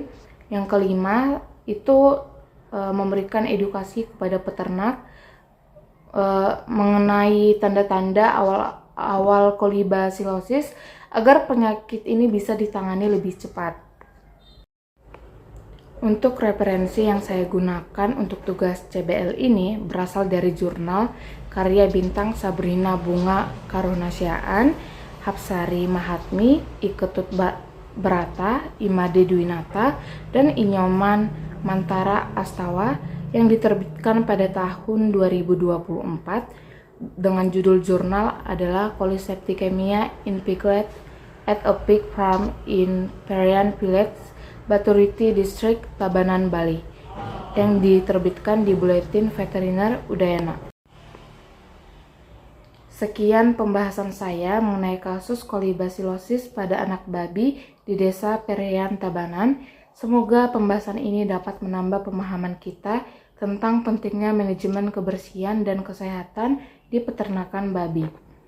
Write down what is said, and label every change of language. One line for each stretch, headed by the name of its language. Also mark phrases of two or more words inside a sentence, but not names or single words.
Indonesian: Yang kelima, itu memberikan edukasi kepada peternak mengenai tanda-tanda awal kolibasilosis agar penyakit ini bisa ditangani lebih cepat. Untuk referensi yang saya gunakan untuk tugas CBL ini berasal dari jurnal karya Bintang Sabrina Bunga Karunasyaan, Hapsari Mahatmi, Iketut Brata, Imade Dwinata, dan Inyoman Mantara Astawa yang diterbitkan pada tahun 2024 dengan judul jurnal adalah Koliseptikemia in Piglet at a Pig Farm in Perian Village, Baturiti District, Tabanan, Bali, yang diterbitkan di Buletin Veteriner Udayana. Sekian pembahasan saya mengenai kasus kolibasilosis pada anak babi di Desa Perian, Tabanan. Semoga pembahasan ini dapat menambah pemahaman kita tentang pentingnya manajemen kebersihan dan kesehatan di peternakan babi.